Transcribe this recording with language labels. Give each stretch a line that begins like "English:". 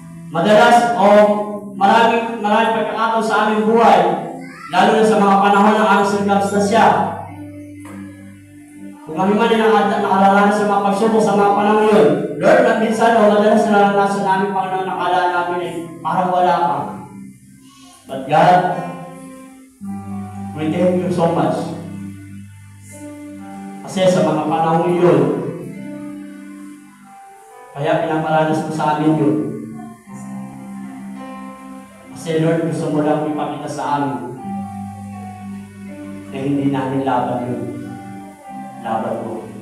Filipino: Madalas o maraming pagkakataon sa aming buhay, lalo na sa mga panahon ng aming sirkumstansya. Kung kami man ay nakalaranas sa mga pagsubok sa mga panahon yun, Lord, at minsan o madalas na naranasan namin, Panginoon, nakala namin ay parang wala ka.
English: But God, we thank you so much.
Filipino: Kasi sa mga panahon yun, kaya pinaparanas mo sa amin yun. Kasi Lord, gusto mo lang ipakita sa amin na hindi namin laban yun. Laban mo.